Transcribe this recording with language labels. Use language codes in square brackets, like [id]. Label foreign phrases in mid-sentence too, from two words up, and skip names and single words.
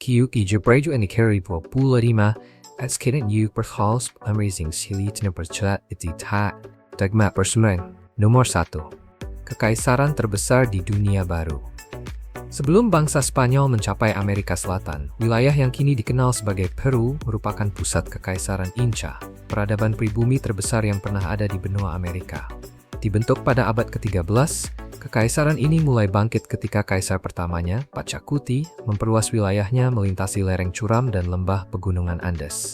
[id] 2025 at Skidden U Perthals Amazing Silly Percaya Itita Dagma Persemeng Nomor 1. Kekaisaran terbesar di dunia baru. Sebelum bangsa Spanyol mencapai Amerika Selatan, wilayah yang kini dikenal sebagai Peru merupakan pusat Kekaisaran Inca, peradaban pribumi terbesar yang pernah ada di benua Amerika. Dibentuk pada abad ke-13, kekaisaran ini mulai bangkit ketika kaisar pertamanya, Pachacuti, memperluas wilayahnya melintasi lereng curam dan lembah pegunungan Andes.